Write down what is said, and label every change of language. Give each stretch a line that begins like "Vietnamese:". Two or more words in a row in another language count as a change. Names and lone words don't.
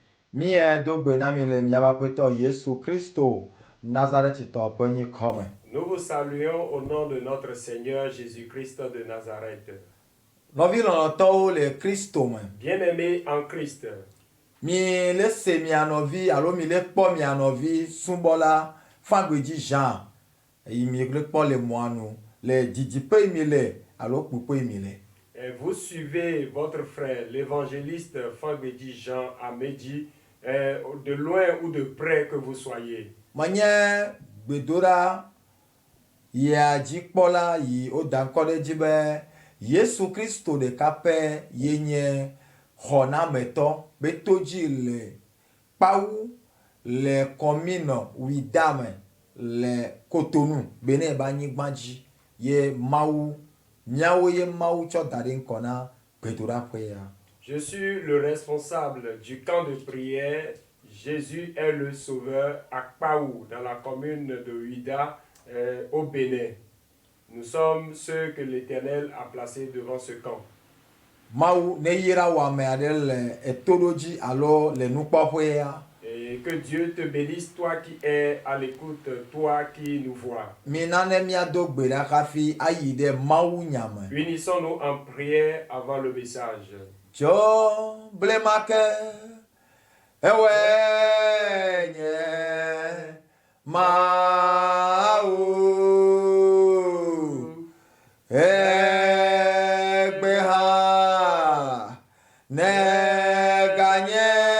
Ewe: Mie do gbe na mi le miaƒe Aƒetɔ Yesu Kristo Nazaretitɔ ƒe nyikɔ me.
French: Nous vous saluons au nom de notre Seigneur Jésus-Christ de Nazareth.
Ewe: Nɔvi lɔlɔ̃tɔwo le Kristo me.
French: Bien-aimés en Christ,
Ewe: Mi le se mia nɔvi alo mi le kpɔ mia nɔvi subɔla Fagbedzi Jean yi mi le kpɔ le mɔa nu le didiƒe yi mi le alo kpuƒe yi mi le.
French: et vous suivez votre frère, l'évangéliste Fagbedzi Jean à Medji, de loin ou de près que vous soyez.
Ewe: Menye gbedoɖa yia dzikpɔla yi woda ŋkɔ ɖe dzi be Yesu Kristo ɖeka pɛ ye nye xɔnametɔ be to dzi le kpawu le kɔminɔ widame le Kotonu Benin ƒe anyigba dzi ye Mawu miawo ye Mawu tsɔ da ɖe ŋkɔ na gbedoɖaƒe ya.
French: Je suis le responsable du camp de prière Jésus est le sauveur à Kpaou, dans la commune de Ouida, au Bénin. Nous sommes ceux que l'Éternel a placés devant ce camp.
Ewe: Mawu ne yira wɔame aɖe le etoɖodzi alo le nukpɔƒe ya.
French: Et que Dieu te bénisse, toi qui es à l'écoute, toi qui nous vois.
Ewe: Mina ne miado gbe ɖa hafi ayi ɖe Mawu nyame.
French: Unissons-nous en prière avant le message.
Ewe: Tso blemake ewe nye Mawu egbe ha ne ganye